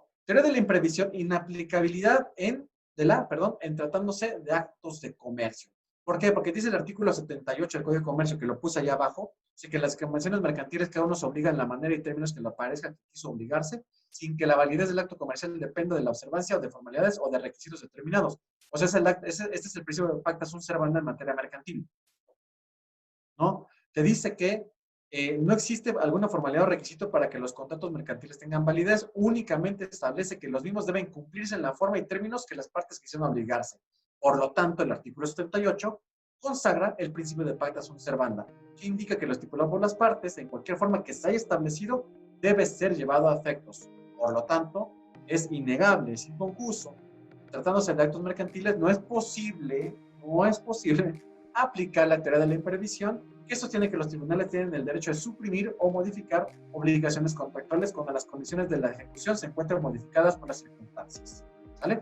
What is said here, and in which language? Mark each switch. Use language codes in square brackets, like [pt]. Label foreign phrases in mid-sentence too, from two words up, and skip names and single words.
[es] Teoría de la imprevisión, inaplicabilidad en tratándose de actos de comercio. ¿Por qué? Porque dice el artículo 78 del Código de Comercio, que lo puse allá abajo, dice que las convenciones mercantiles cada uno se obliga en la manera y términos que le parezca que quiso obligarse, sin que la validez del acto comercial dependa de la observancia o de formalidades o de requisitos determinados. O sea, este es el principio de [la] pacta sunt servanda [es] en materia mercantil, ¿no? Te dice que no existe alguna formalidad o requisito para que los contratos mercantiles tengan validez, únicamente establece que los mismos deben cumplirse en la forma y términos que las partes quisieron obligarse. Por lo tanto, el artículo 78 consagra el principio de [la] pacta sunt servanda, [es] que indica que lo estipulado por las partes, en cualquier forma que se haya establecido, debe ser llevado a efectos. Por lo tanto, es innegable, es inconcuso. Tratándose de actos mercantiles, no es posible aplicar la teoría de la imprevisión, que sostiene que los tribunales tienen el derecho de suprimir o modificar obligaciones contractuales cuando las condiciones de la ejecución se encuentran modificadas por las circunstancias, ¿sale?